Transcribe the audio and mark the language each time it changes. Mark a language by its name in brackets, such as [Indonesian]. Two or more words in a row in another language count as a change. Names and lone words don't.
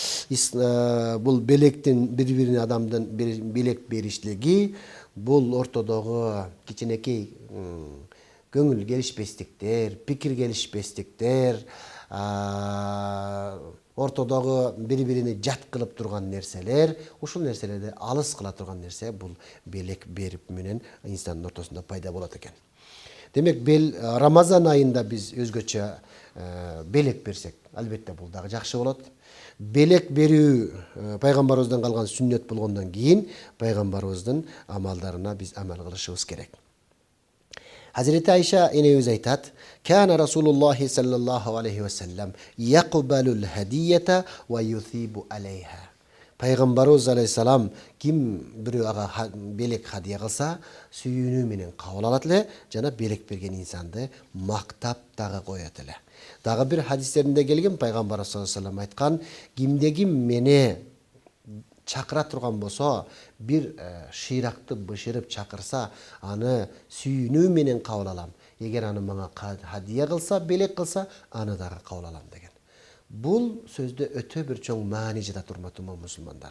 [Kyrgyz] Бул белектин бири-бирине адамдын белек бериштиги, бул ортодогу кичинекей көңүл келишпестиктер, пикир келишпестиктер, ортодогу бири-бирине жат кылып турган нерселер, ушул нерселерди алыс кыла турган нерсе бул белек берип менен инсандын ортосунда пайда болот экен. Демек, Рамазан айында биз өзгөчө белек берсек, албетте бул дагы жакшы болот. Белек берүү пайгамбарыбыздан калган сүннөт болгондон кийин пайгамбарыбыздын амалдарына биз амал кылышыбыз керек. Хазрети Айше энемиз айтат: [Arabic] "كان رسول الله صلى الله عليه وسلم يقبل الهدية ويثيب عليها." [Kyrgyz] Пайгамбарыбыз алейхиссалам ким бирөө ага белек хадия кылса, сүйүүнү менен кабыл алат эле, жана белек берген инсанды мактап дагы коет эле. Дагы бир хадистеринде келген пайгамбарыбыз [Arabic] صلى الله عليه وسلم [Kyrgyz] айткан: "Кимде ким мени чакыра турган болсо, бир шыйракты бышырып чакырса, аны сүйүүнү менен кабыл алам. Эгер аны мага хадия кылса, белек кылса, аны дагы кабыл алам" деген. Бул сөздө өтө бир чоң маани жатат, урматтуу мусулмандар.